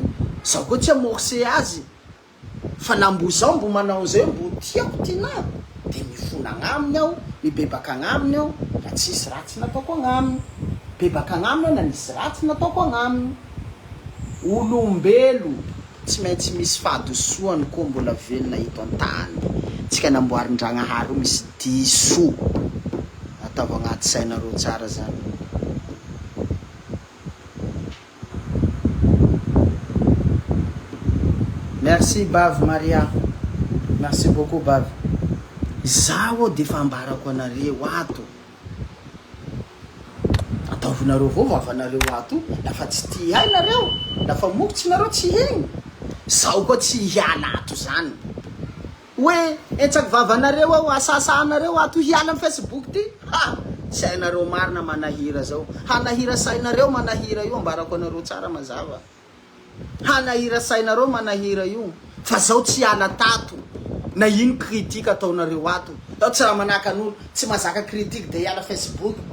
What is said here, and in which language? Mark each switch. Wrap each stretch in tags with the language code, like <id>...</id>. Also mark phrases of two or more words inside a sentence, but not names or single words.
<mg>zaho koa tsy amorse azy fa la mbo zao mbo manao zay mbo tiako tina de mifona agnaminy aho mibebaka agnaminy aho la tsisy ratsy nataoko agnaminy bebaka agnaminy aho na nisy ratsy nataoko agnaminy olombelo tsy maintsy misy fahadosoany koa mbola velona hito an-tany tsika namboarin-dragnahary misy diso ataova agnaty sainareo tsara zany merci bave Maria</mg> <fr>merci beaucoup</fr> <mg>bave zaho de fa ambarako anareo ato ataovinareo vao vavanareo ato lafa tsy tia hainareo lafa mokotsy nareo tsy hegny zaho koa tsy hiala ato zany hoe etsaky vavanareo ao asasanareo ato hiala amy Facebook ty sainareo marina manahira zao hanahira sainareo manahira io ambarako anareo tsara mazava hanahira sainareo manahira io fa zao tsy hiala tato na ino critique ataonareo ato ao tsy raha manaka an'olo tsy mazaka critique de hiala Facebook</mg>